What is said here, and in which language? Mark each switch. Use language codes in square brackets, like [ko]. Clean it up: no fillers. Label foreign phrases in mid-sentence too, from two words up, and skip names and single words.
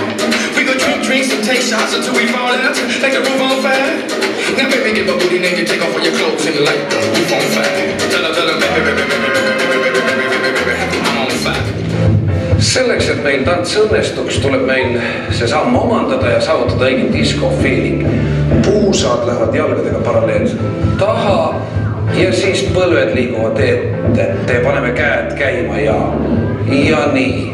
[en] We go drink drinks and take shots until we fall out like the roof on fire. Now baby, get my booty naked, take off all your clothes and light the roof on fire. Tell her, baby, I'm on fire. [et] Selleks, et meil tants õnnestuks, tuleb meil see samm omandada ja saavutada õige disco-feeling. Puusad lähevad jalgadega paralleelselt taha ja siis põlved liiguvad ette. Te paneme käed käima ja nii.